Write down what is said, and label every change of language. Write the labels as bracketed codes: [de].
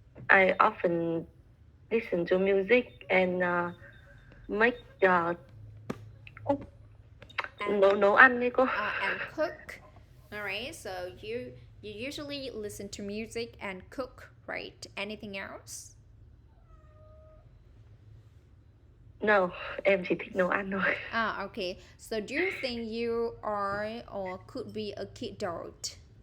[en] I often listen to music and make cook, nấu ăn đi cô. And cook. All right, so you usually listen to music and cook, right? Anything else? [vi] No, em chỉ thích nấu ăn thôi. [en] Okay. So do you think you are or could be a kid adult?